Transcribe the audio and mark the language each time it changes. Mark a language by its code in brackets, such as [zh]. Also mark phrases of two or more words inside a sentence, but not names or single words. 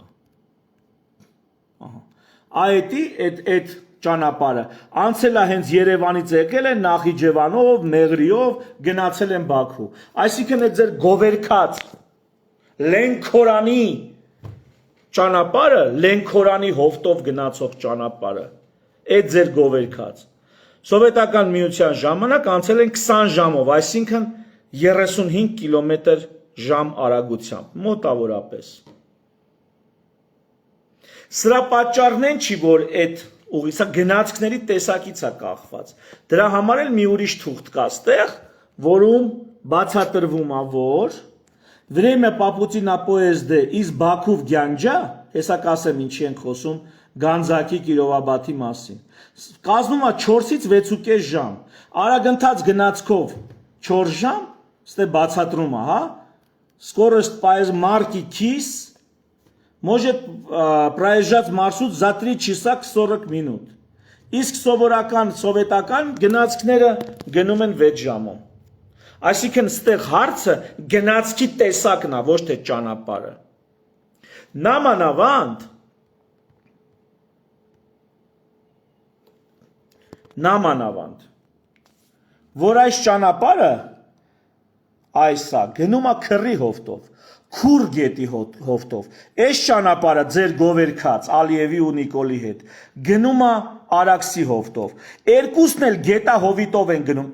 [hy] Ահա։ Այդ ճանապարհը անցել է հենց Երևանից եկել են Նախիջևանով, Մեղրիով, գնացել են Բաքու։ Այսինքն այդ ձեր գովերքած Լենքորանի ճանապարհը, Լենքորանի հովտով գնացող ճանապարհը, այդ ձեր գովերքած սովետական միության ժամանակ անցել են 20 ժամով, այսինքն 35 կմ/ժ արագությամբ, մոտավորապես։ Սրա պատճառն են չի, որ այդ ուղի, սա գնացքների տեսակից է կախված։ Դրա համար էլ մի ուրիշ թուղթ կա ստեղ, որում բացատրվում է, որ [ru] Время попутина поезда из Баку в [hy] Գյանջա, հեսա կասեմ ինչի ենք խոսում, Գանձակի Կիրովաբադի մասին։ Կազմում է 4-ից 6.5 ժամ։ Արագընթաց гнацкով 4 ժամ, ստե բացատրում է, հա։ [ru] Скорость марки КИС может проезжать маршрут за 3 часа 40 минут։ [hy] Իսկ սովորական սովետական գնացքները գնում են 6 ժամում։ Այսինքն ստեղ հարցը գնացքի տեսակն է, ոչ թե ճանապարհը։ Նամանավանդ, որ այս ճանապարհը այսա գնում է քրի հովտով, քուր գետի հովտով, այս ճանապարհը ձեր գովերքած Ալիևի ու Նիկոլի հետ գնում է Արաքսի հովտով, երկուսն էլ գետահովիտով են գնում,